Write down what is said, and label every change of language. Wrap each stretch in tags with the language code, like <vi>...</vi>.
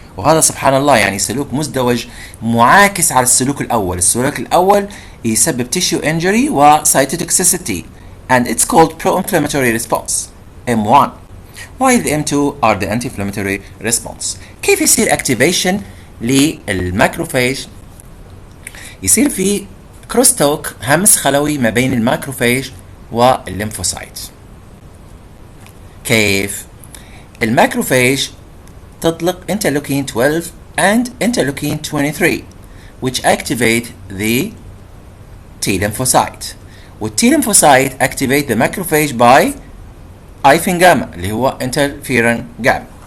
<ar>وهذا سبحان الله يعني سلوك مزدوج معاكس على السلوك الأول. السلوك الأول يسبب</ar> <en>tissue injury و cytotoxicity and it's called pro-inflammatory response M1, while the M2 are the anti-inflammatory response.</en> <ar>كيف يصير activation للماكروفاج؟ يصير في كروستوك همس خلوي ما بين الماكروفاج والليمفوسايت. كيف؟ الماكروفاج تطلق</ar> <en>interleukin 12 and interleukin 23 which activate the T lymphocyte. والT lymphocyte activate the macrophage by IFN gamma</en> <ar>اللي هو</ar> <en>interferon gamma.</en>